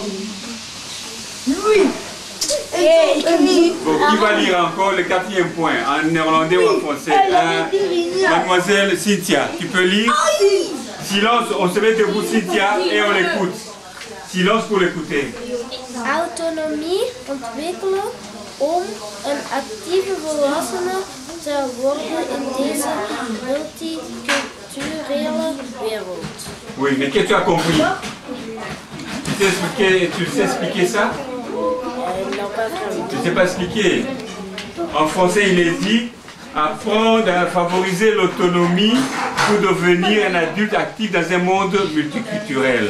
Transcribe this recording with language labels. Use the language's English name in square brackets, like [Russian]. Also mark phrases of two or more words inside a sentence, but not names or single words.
[French] Oui. Bon, qui va lire encore le quatrième point, en néerlandais ou en français? Mademoiselle Cynthia, tu peux lire? Silence, on se met debout Cynthia et on l'écoute. Silence pour l'écouter. [Dutch] Autonomie ontwikkelen om een actieve volwassene te worden in deze multiculturele wereld. [French] Oui, mais qu'est-ce que tu as compris? Tu sais expliquer ça? Tu ne sais pas expliquer. En français, il est dit apprendre à favoriser l'autonomie pour devenir un adulte actif dans un monde multiculturel.